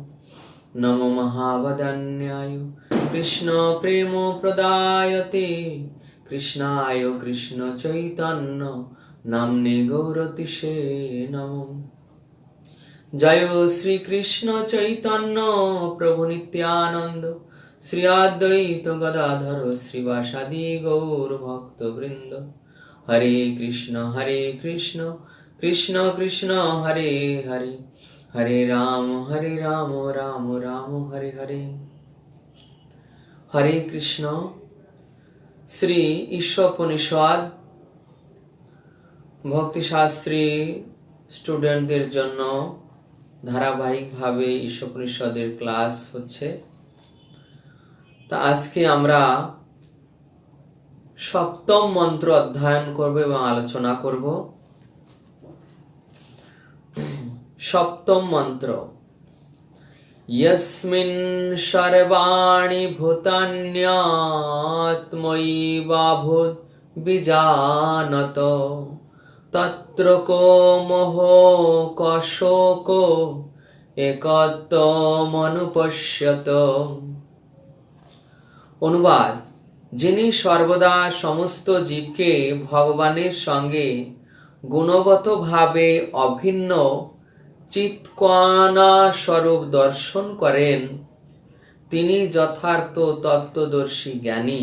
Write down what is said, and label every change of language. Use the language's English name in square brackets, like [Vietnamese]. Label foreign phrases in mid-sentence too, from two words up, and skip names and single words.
[Sanskrit] नमो महावदन्याय कृष्णप्रेमप्रदायते कृष्णाय कृष्णचैतन्य नाम्ने गौरतिसे नमो। जय श्री कृष्ण चैतन्य प्रभु नित्यानंद श्री अद्वैत गदाधर श्रीवासादि गौर भक्त वृंद। हरे कृष्ण कृष्ण कृष्ण हरे हरे हरे राम राम राम हरे हरे। [Bangla] হরে কৃষ্ণ। শ্রী ঈশোপনিষদ ভক্তি শাস্ত্রী স্টুডেন্টদের জন্য ধারাবাহিকভাবে ঈশোপনিষদের ক্লাস হচ্ছে। তা আজকে আমরা সপ্তম মন্ত্র অধ্যয়ন করব এবং আলোচনা করব। সপ্তম মন্ত্র। [Sanskrit] यस्मिन् सर्वाणि भूतान्यात्मैवाभूत् बीजानत तत्र को मोहो को शोको একত্বমনুপশ্যত। [Bangla] অনুবাদ। যিনি সর্বদা সমস্ত জীবকে ভগবানের সঙ্গে গুণগতভাবে অভিন্ন চিৎকণা স্বরূপ দর্শন করেন, তিনি যথার্থ তত্ত্বদর্শী জ্ঞানী।